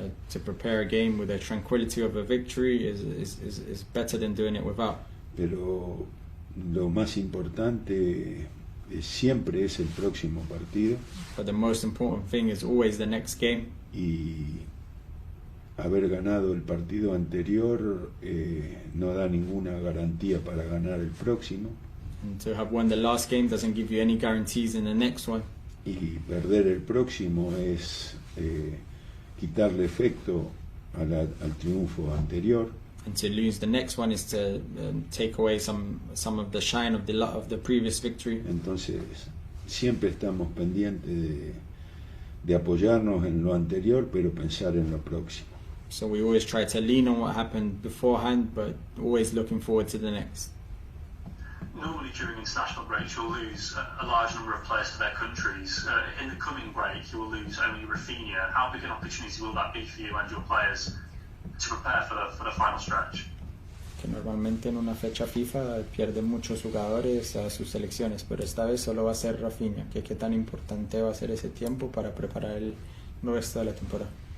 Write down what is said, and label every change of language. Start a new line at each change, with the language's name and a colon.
English: To prepare a game with the tranquility of a victory is better than doing it without.
Spanish: Pero lo más importante siempre es el próximo partido.
English: But the most important thing is always the next game.
Spanish: Y haber ganado el partido anterior no da ninguna garantía para ganar el próximo.
English: And to have won the last game doesn't give you any guarantees in the next one.
Spanish: Y perder el próximo es quitarle efecto al triunfo anterior.
English: And to lose the next one is to take away some of the shine of the previous victory.
Spanish: Entonces siempre estamos pendientes de apoyarnos en lo anterior, pero pensar en lo próximo.
English: So we always try to lean on what happened beforehand, but always looking forward to the next. Normally during international breaks you'll lose a large number of players to their countries. In the coming break you will lose only Rafinha. How big an opportunity will that be for you and your players to prepare for the final stretch?
Spanish: Que normalmente en una fecha FIFA pierden muchos jugadores a sus selecciones, pero esta vez solo va a ser Rafinha. ¿Qué tan importante va a ser ese tiempo para preparar el resto de la temporada?